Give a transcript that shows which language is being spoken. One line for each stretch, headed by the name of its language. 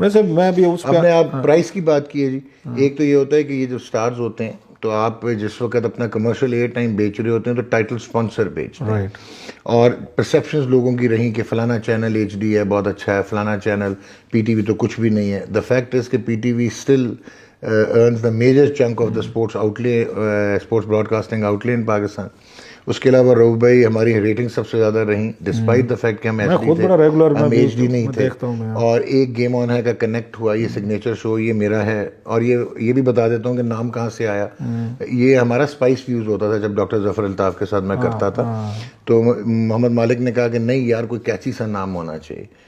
Urdu: ویسے میں بھی اس اب نے آپ پرائز کی بات کی ہے جی, ایک تو یہ ہوتا ہے کہ یہ جو سٹارز ہوتے ہیں تو آپ جس وقت اپنا کمرشل ایئر ٹائم بیچ رہے ہوتے ہیں تو ٹائٹل اسپانسر بیچتے ہیں, اور پرسیپشنز لوگوں کی رہیں کہ فلانا چینل ایچ ڈی ہے بہت اچھا ہے, فلانا چینل پی ٹی وی تو کچھ بھی نہیں ہے.
English: The fact is کہ P T V still earns the major chunk of the sports outlay, sports broadcasting outlay in Pakistan.
Urdu: اس کے علاوہ روب بھائی ہماری ریٹنگ سب سے زیادہ رہیں
English: despite the fact
Urdu: کہ ہم ایچ ڈی تھے, ہم ایچ ڈی نہیں تھے. اور ایک گیم آن ہے کا کنیکٹ ہوا, یہ سگنیچر شو یہ میرا ہے, اور یہ بھی بتا دیتا ہوں کہ نام کہاں سے آیا. یہ ہمارا اسپائس فیوز ہوتا تھا جب ڈاکٹر ظفر الطاف کے ساتھ میں کرتا تھا, تو محمد مالک نے کہا کہ نہیں یار کوئی کیچی سا نام ہونا چاہیے.